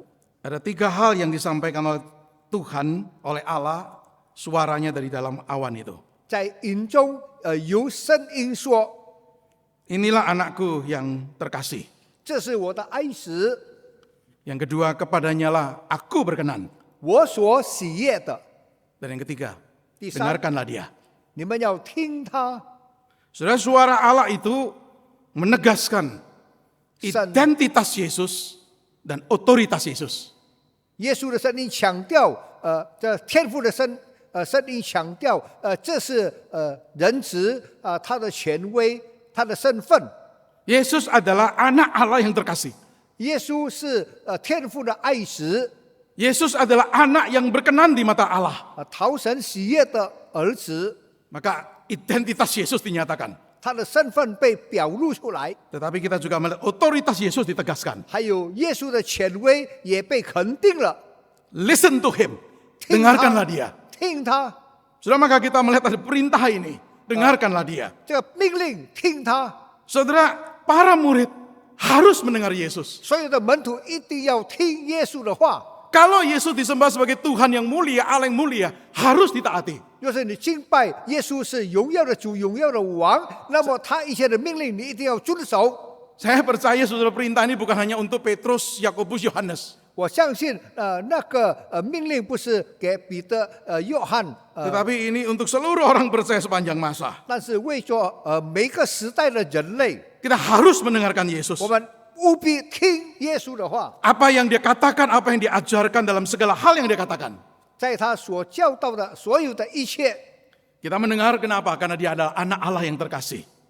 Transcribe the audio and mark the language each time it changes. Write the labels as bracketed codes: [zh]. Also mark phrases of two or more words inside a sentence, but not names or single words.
[id] Ada 3 hal yang disampaikan oleh Tuhan, oleh Allah, suaranya dari dalam awan itu. [zh] 在云中有声音说 [id] Inilah anakku yang terkasih. [zh] 这是我的爱子， [id] Yang kedua, kepadanya lah aku berkenan. [zh] 我所喜悦的。 [id] Dan yang ketiga, [zh] 第三， [id] dengarkanlah dia. [zh] 你们要听他。 [id] Saudara, suara Allah itu menegaskan San- identitas Yesus dan otoritas Yesus. [zh] 耶稣的声音强调，这天父的声音强调，这是人子他的权威，他的身份。 [id] Yesus adalah anak Allah yang terkasih. [zh] 耶稣是天父的爱子， [id] Yesus adalah anak yang berkenan di mata Allah. [zh] 讨神喜悦的儿子， [id] Maka identitas Yesus dinyatakan. [zh] 他的身份被表露出来， [id] Tetapi kita juga melihat otoritas Yesus ditegaskan. [zh] 还有耶稣的权威也被肯定了。 [en] Listen to him. [zh] 听他 [id] Dengarkanlah dia. [zh] 听他 [id] Saudara, maka kita melihat ada perintah ini. Dengarkanlah dia. [zh] 这个命令，听他。 [id] Saudara, para murid harus mendengar Yesus. [zh] 所有的门徒一定要听耶稣的话。 [id] Kalau Yesus disembah sebagai Tuhan yang mulia, Allah yang mulia, harus ditaati. [zh] 若是你敬拜耶稣是荣耀的主、荣耀的王，那么他一切的命令你一定要遵守。 [id] Saya percaya saudara perintah ini bukan hanya untuk Petrus, Yakobus, Yohanes. [zh] 我相信，那个命令不是给彼得、约翰， [id] Tetapi ini untuk seluruh orang percaya sepanjang masa. [zh] 但是为着每个时代的人类， [id] Kita harus mendengarkan Yesus. [zh] 我们务必听耶稣的话， [id] Apa yang dia katakan, apa yang diajarkan dalam segala hal yang dia katakan. [zh] 在他所教导的所有的一切， [id] Kita mendengar kenapa? Karena dia adalah anak Allah yang terkasih.